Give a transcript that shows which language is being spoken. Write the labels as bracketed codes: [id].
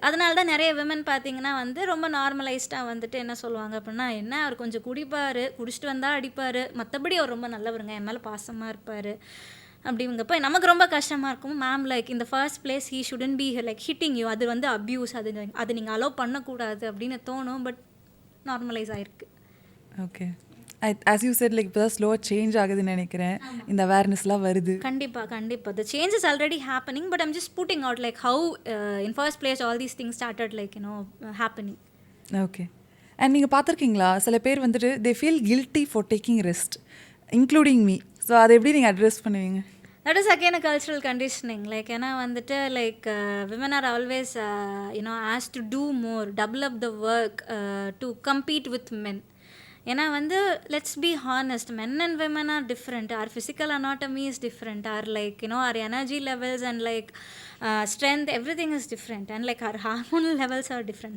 [ta] அதனால தான் நிறைய விமன் பார்த்திங்கன்னா வந்து ரொம்ப நார்மலைஸ்டாக வந்துட்டு என்ன சொல்லுவாங்க அப்படின்னா, என்ன அவர் கொஞ்சம் குடிச்சிட்டு வந்தால் அடிப்பார், மற்றபடி அவர் ரொம்ப நல்லவருங்க, என் மேலே பாசமாக இருப்பார் அப்படிங்கப்போ நமக்கு ரொம்ப கஷ்டமாக இருக்கும். மேம் லைக் இந்த first place [en] he shouldn't be like hitting you, [ta] அது வந்து அப்யூஸ், அது நீங்கள் அலோவ் பண்ணக்கூடாது அப்படின்னு தோணும். பட் நார்மலைஸ் ஆகிருக்கு. Okay, [en] as you said, like [ta] இப்போ தான் ஸ்லோவாக சேஞ்ச் ஆகுதுன்னு நினைக்கிறேன். இந்த அவேர்னஸ்லாம் வருது. கண்டிப்பாக [en] the change is already happening, but I'm just putting out like how in first place all these things started like happening. [ta] Okay. And நீங்கள் பார்த்துருக்கீங்களா, சில பேர் வந்துட்டு [en] they feel guilty for taking rest, including me. [ta] So அதை எப்படி நீங்கள் address பண்ணுவீங்க? [en] That is again a cultural conditioning. Like [ta] ஏன்னா வந்துட்டு [en] like women are always asked to do more, double up the work to compete with men. [ta] ஏன்னா வந்து [en] Let's be honest, men and women are different, our physical anatomy is different, our like our energy levels and like strength, everything is different, and like our hormonal levels are different.